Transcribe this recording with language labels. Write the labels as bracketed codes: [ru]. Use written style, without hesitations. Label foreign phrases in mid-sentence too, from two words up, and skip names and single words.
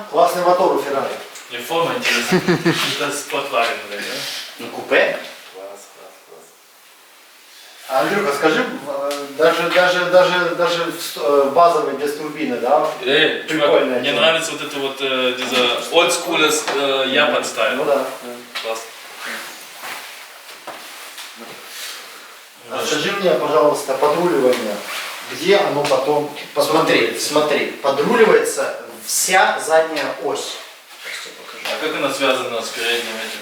[ru] Классный мотор у Феррари. Мне форма интересна. Это спортлайн, да? Ну, купе. Класс, класс, класс. А, Андрюха, скажи, даже базовый без турбины, да? Чувак, Прикольная мне тема. нравится вот это вот [de] dieser oldschool [ru] Japan стайл. Ну да. Класс. А скажи мне, пожалуйста, подруливание, где оно потом Смотри, смотри, подруливается вся задняя ось. Сейчас я покажу. А как она связана с передним этим?